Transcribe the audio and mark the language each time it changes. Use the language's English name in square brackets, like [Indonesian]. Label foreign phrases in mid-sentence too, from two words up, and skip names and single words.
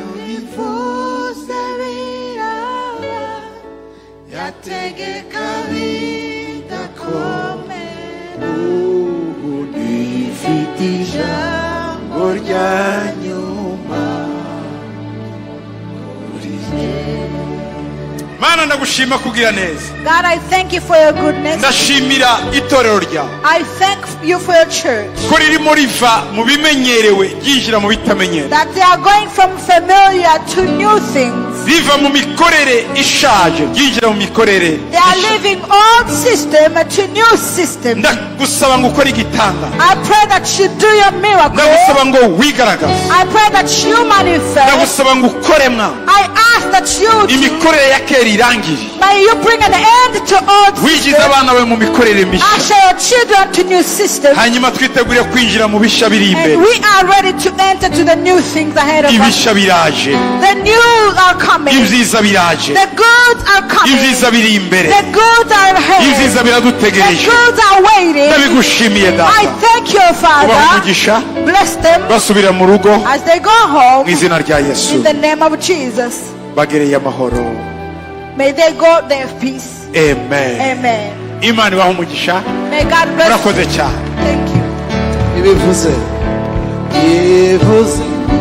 [Kinyarwanda] Bivuze biraba, yategeka bigakomera. Ifite ijambo rya nyuma. Mana ndagushima kugira neza. [English] God, I thank you for your goodness. [Kinyarwanda] Ndashimira itorero ryawe. [English] I thank you for your church. [Kinyarwanda] Ko ririmo riva mu bimenyerewe ryinjira mu bitamenyerewe. [English] That they are going from familiar to new things. [Kinyarwanda] Riva mu mikorere ishaje ryinjira mu mikorere. [English] They are leaving old system to new system. [Kinyarwanda] Ndagusaba ngo ukore igitanga. [English] I pray that you do your miracle. [Kinyarwanda] Ndagusaba ngo wigaragaze. [English] I pray that you manifest. [Kinyarwanda] Ndagusaba ngo ukoremwa. [English] I ask that you [Kinyarwanda] imikorere ya kera irangire. [English] may you bring an end to old [Kinyarwanda] Wigize [English] system. [Kinyarwanda] abana bawe mu mikorere mishya. [English] Usher your children to new system. [Kinyarwanda] Hanyuma twitegure kwinjira mu bisha biri imbere. [English] And we are ready to enter to the new things ahead of us. [Kinyarwanda] Ibisha biraje. [English] The new are coming. [Kinyarwanda] Ibyiza biraje. [English] The goods are coming. [Kinyarwanda] Ibyiza biri imbere. [English] The goods are ahead. [Kinyarwanda] Ibyiza [English] The [Kinyarwanda] biradutegereje. [English] goods are waiting. [Kinyarwanda] Ndabigushimiye data. [English] I thank you, Father. [Kinyarwanda] Umugisha. [English] Bless them [Kinyarwanda] Basubira mu rugo [English] as they go home. [Kinyarwanda] mu izina rya Yesu. [English] In the name of Jesus. [Kinyarwanda] Bagereye amahoro. [English] May they go there of peace. Amen. Amen. [Kinyarwanda] Imana ibahe umugisha. [English] May God bless you. [Kinyarwanda] Murakoze cyane. [English] Thank you. [Kinyarwanda] ibivuze